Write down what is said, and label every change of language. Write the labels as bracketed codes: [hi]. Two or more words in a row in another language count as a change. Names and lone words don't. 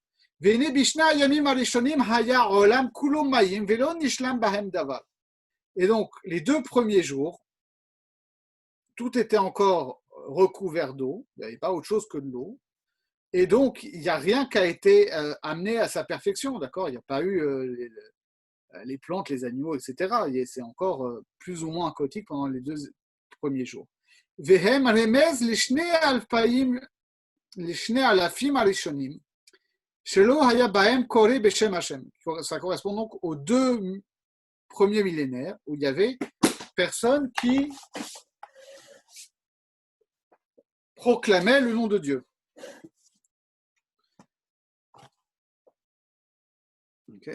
[fr] Et donc, les 2 premiers jours, tout était encore recouvert d'eau, il n'y avait pas autre chose que de l'eau, et donc il n'y a rien qui a été amené à sa perfection, d'accord. Il n'y a pas eu les plantes, les animaux, etc. Et c'est encore plus ou moins aquatique pendant les 2 premiers jours. [he] והם רמז לשני אלפים הראשונים, שלא היה בהם קורא בשם השם. [fr] Ça correspond donc aux 2 premiers millénaires où il y avait personne qui proclamait le nom de Dieu. Okay.